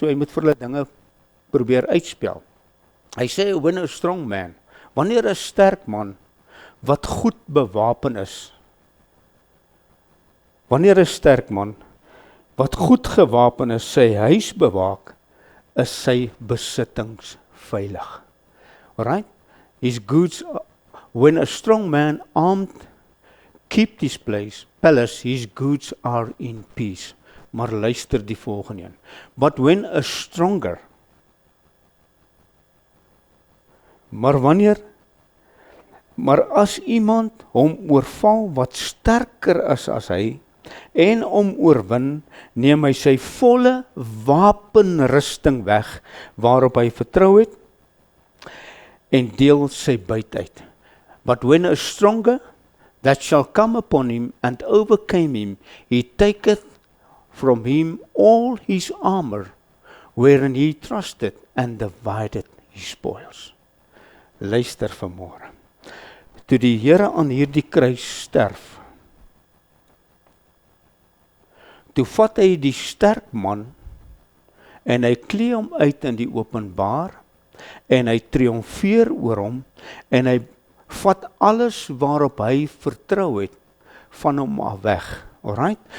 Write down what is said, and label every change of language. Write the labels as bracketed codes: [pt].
[af] So hy moet vir hulle dinge probeer uitspel. Hy sê, [en] when a strong man, [af] wanneer 'n sterk man, wat goed bewapen is, wanneer 'n sterk man, wat goed gewapen is, sy huis bewaak, is sy besittings veilig. [en] Alright? His goods, when a strong man armed keep this palace, his goods are in peace. [af] Maar luister die volgende een. [en] But when a stronger, [af] maar as iemand hom oorval wat sterker is as hy, en om oorwin, neem hy sy volle wapenrusting weg, waarop hy vertrou het, en deel sy buit uit. [en] But when a stronger that shall come upon him and overcame him, he taketh from him all his armor, wherein he trusted, and divided his spoils. [af] Luister vanmôre. Toe die Here aan hierdie kruis sterf, toe vat hy die sterk man, en hy klee hom uit in die openbaar, en hy triomfeer oor hom, en hy vat alles waarop hy vertrou het, van hom af weg. Alright?